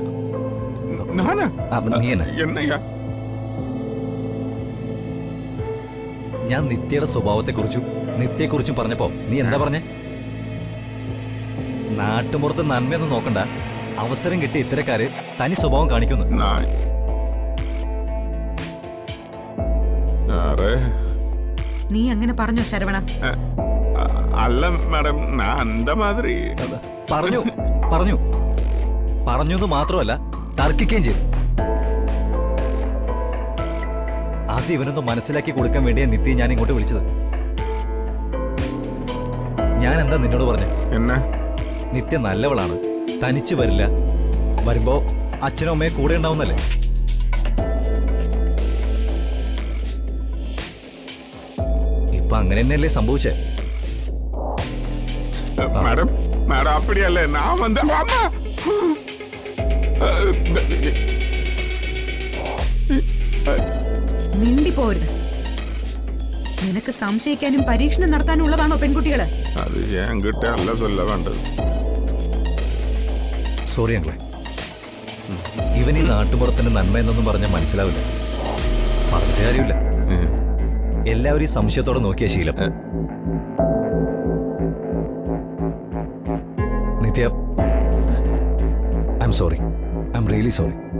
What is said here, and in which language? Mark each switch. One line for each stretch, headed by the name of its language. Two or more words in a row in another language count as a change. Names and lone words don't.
Tamil: நானா?
Malayalam: നീ തന്നെ.
Tamil: என்னையா?
Malayalam: ഞാൻ നിത്യയുടെ സ്വഭാവത്തെക്കുറിച്ചും നിത്യയെക്കുറിച്ചും പറഞ്ഞപ്പോ നീ എന്താ പറഞ്ഞേ? നാട്ടുമ്പുറത്ത് നന്മയൊന്നും നോക്കണ്ട, അവസരം കിട്ടിയ ഇത്തരക്കാര് തനി സ്വഭാവം കാണിക്കുന്നു.
Tamil: நான் யாரு?
Malayalam: നീ അങ്ങനെ പറഞ്ഞോ ശരവണ?
Tamil: அல்ல மேடம், நான் அந்த மாதிரி.
Malayalam: പറഞ്ഞു പറഞ്ഞു പറഞ്ഞു എന്ന് മാത്രമല്ല തർക്കിക്കുകയും ചെയ്തു. ആദ്യം ഇവനൊന്ന് മനസ്സിലാക്കി കൊടുക്കാൻ വേണ്ടിയാ നിത്യ ഞാൻ ഇങ്ങോട്ട് വിളിച്ചത്. ഞാൻ എന്താ നിന്നോട് പറഞ്ഞു?
Tamil: என்ன?
Malayalam: നിത്യ നല്ലവളാണ്, തനിച്ചു വരില്ല, വരുമ്പോ അച്ഛനും അമ്മയെ കൂടെ ഉണ്ടാവുന്നല്ലേ. ഇപ്പൊ അങ്ങനെ തന്നെയല്ലേ സംഭവിച്ചേ?
Tamil: மேடம் மேடம் அப்படி அல்ல, நான் வந்து அம்மா
Malayalam: മിണ്ടിപ്പോരുത്. നിനക്ക് സംശയിക്കാനും പരീക്ഷണം നടത്താനും ഉള്ളതാണോ പെൺകുട്ടികള്?
Tamil: அது என்கிட்ட அல்ல சொல்ல வேண்டது.
Malayalam: സോറി അങ്കിളെ, ഇവൻ ഈ നാട്ടുപുറത്തിന്റെ നന്മ എന്നൊന്നും പറഞ്ഞാൽ മനസ്സിലാവില്ല. പറഞ്ഞ കാര്യമില്ല, എല്ലാവരും ഈ സംശയത്തോടെ നോക്കിയ ശീലം.
English: നിത്യ, I'm sorry, I'm really sorry.